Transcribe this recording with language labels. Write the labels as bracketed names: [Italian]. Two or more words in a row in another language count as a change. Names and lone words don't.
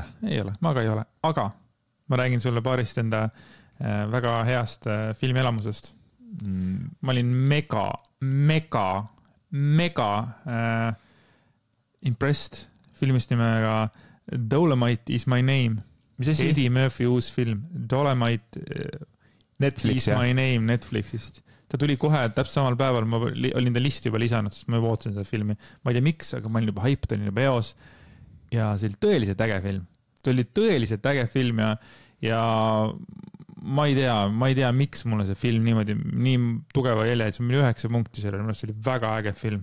[Estonian] Ei ole, ma ka ei ole. Aga ma räägin sulle paarist enda väga heast filmielamusest. Ma olin mega impressed filmist nimega Dolomite is my name. Mis asi? Eddie Murphy uus film. Dolomite Netflix, is my name Netflixist. Ta tuli kohe täpselt samal päeval, ma olin ta listi juba lisanud, sest ma juba ootasin seda filmi. Ma ei tea miks, aga ma olin juba hyped, olin juba eos. Ja see oli tõeliselt äge film. Ta oli tõeliselt äge film ja ma ei tea, miks mulle see film nii tugeva jälje, see on 9 punkti sellele, see oli väga äge film.